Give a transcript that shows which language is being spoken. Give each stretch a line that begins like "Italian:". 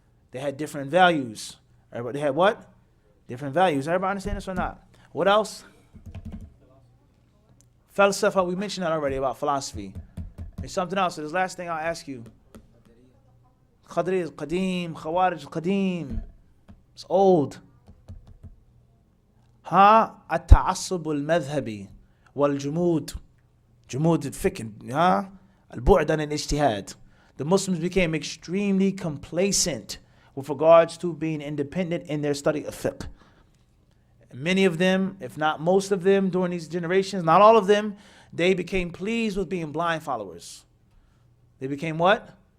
English: They had different values. Everybody had what? Different values. Everybody understand this or not? What else? Falsafa, we mentioned that already about philosophy. There's something else. So this last thing I'll ask you. Qadri is Qadim, Khawarij is Qadim. It's old.
Arabic: التعصب المذهبي والجمود جمود الفكر البعد عن الاجتهاد.
English: The Muslims became extremely complacent with regards to being independent in their study of fiqh. Many of them, if not most of them, during these generations, not all of them, they became pleased with being blind followers. They became what?